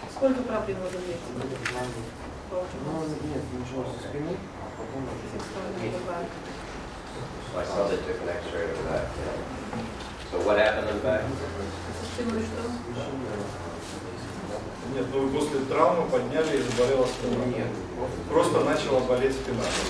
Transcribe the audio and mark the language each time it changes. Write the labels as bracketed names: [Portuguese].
[Russian] Сколько проблем уже есть? Ну, нет, ничего со спины, а потом... [English] I saw they took an X-ray of that. So what happened in the back? [Russian] Спиной что? Нет, ну вы после травмы подняли и заболела спина. Нет. Просто начала болеть спина.